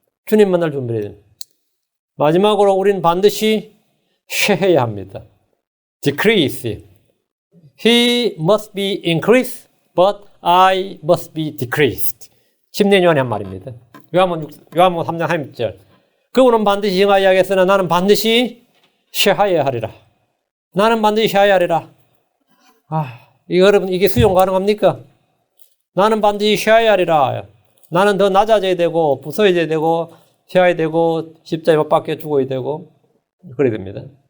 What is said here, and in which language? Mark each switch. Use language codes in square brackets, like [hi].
[ko] 주님 만날 준비를 해야 됩니다. 마지막으로 우리는 반드시 쇠해야 합니다. [en] decrease. He must be increased, but I must be decreased. [ko] 침례 요한이 한 말입니다. 요한복음 3장 3절. 그분은 반드시 행하여야 하겠으나 나는 반드시 쇠하여야 하리라. 나는 반드시 쇠하여야 하리라. 여러분 이게 수용 가능합니까? 나는 반드시 쇠하여야 하리라. 나는 더 낮아져야 되고 부서져야 되고 쇠해야 되고 십자가에 못 박혀 죽어야 되고 그래야 됩니다.